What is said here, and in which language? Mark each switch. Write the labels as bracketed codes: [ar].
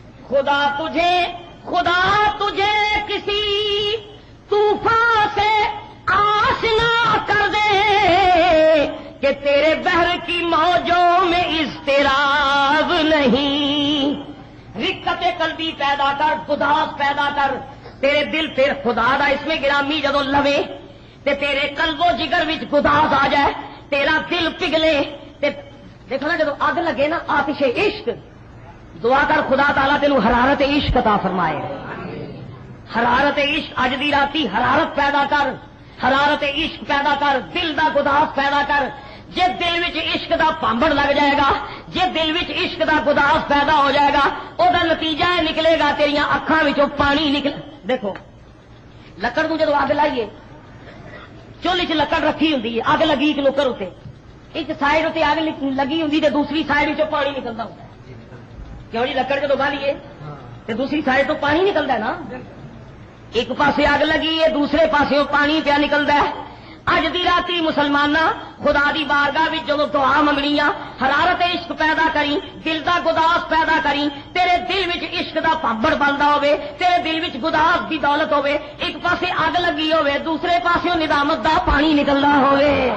[ur] خدا تجھے کسی طوفان سے آشنا کر دے کہ تیرے بحر کی موجوں میں اضطراب نہیں. رقت قلبی پیدا کر، گداس پیدا کر. [pa] تیرے دل پھر خدا دا اس میں گرامی جدو لوے تے تیرے قلب و جگر وچ گداس آ جائے، تیرا دل پگھلے تے دیکھو نا جدو اگ لگے نا آتش عشق، دعا کر خدا تعالیٰ تینوں حرارت عشق عطا فرمائے. حرارت عشق اج دی راتی حرارت پیدا کر، حرارت عشق پیدا کر، دل دا گداس پیدا کر. جے دل وچ عشق دا پامبڑ لگ جائے گا، جے دل وچ عشق دا گداس پیدا ہو جائے گا، او دا نتیجہ نکلے گا تیریاں اکھاں وچوں پانی نکل. دیکھو لکڑ کو جدو اگ لائیے، چولہے چ لکڑ رکھی ہوندی ہے، اگ لگی ایک نوکر اتنے، ایک سائڈ اتنے اگ لگی ہوندی تے دوسری سائڈ وچوں پانی نکلدا ہوندا ہے. کیوں جی لکڑ جدو بالیے تے دوسری سائڈ تو پانی نکلدا ہے نا. ایک پاسے اگ لگی ہے، دوسرے پاسے پانی پیا نکلدا ہے. اج دی راتی مسلماناں خدا دی بارگاہ وچ جدوں دعا منگنیاں، حرارت عشق پیدا کری، دل دا گداس پیدا کری. تیرے دل وچ عشق دا پامبڑ بندا ہوے، تیرے دل وچ گداس دی دولت ہوے، ایک پاسے اگ لگی ہوے، دوسرے پاسے ندامت دا پانی نکلدا ہوے.